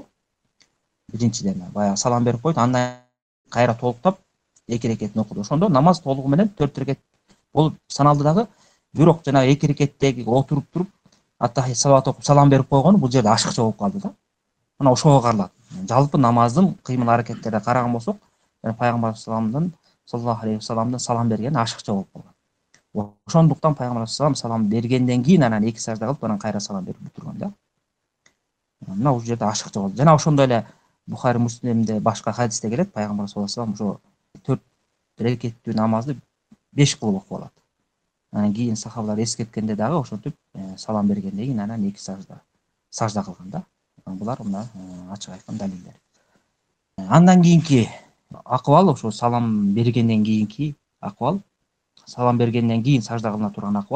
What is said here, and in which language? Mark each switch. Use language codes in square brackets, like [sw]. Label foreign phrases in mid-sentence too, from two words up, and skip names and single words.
[ky] Биринчиден баягы салам берип койду, андан кайра толуктап 2 рекетин окуду. Ошондо намаз толугу менен 4 рекет болуп саналды дагы. Бирок жанагы 2 рекеттеги отуруп туруп аттахият салават окуп салам берип койгону бул жерде ашыкча болуп калды да. Мына ошого каралат. Жалпы намаздын кыймыл аракеттерине караган болсок, пайгамбар [ar] صلى الله عليه وسلم [ky] салам бергени ашыкча болуп калган. Ошондуктан пайгамбар салам бергенден кийин анан 2 сажда кылып, анан кайра салам берип бүтүргөн да. Мына ушул жерде ашыкча болду. Жана ошондой эле Бухари Муслимде башка хадисте келет, пайгамбар [ar] صلى الله عليه وسلم [ky] ошо 4 рекеттүү намазды 5 кылып окуп алат. Анан кийин сахабалар эскерткенде дагы ошентип салам бергенден кийин анан 2 сажда кылган да. Булар мына ачык айткан далилдер. Андан кийинки акыбал ошо салам бергенден кийинки акыбал, салам бергенден кийин сажда кылына турган акыбал.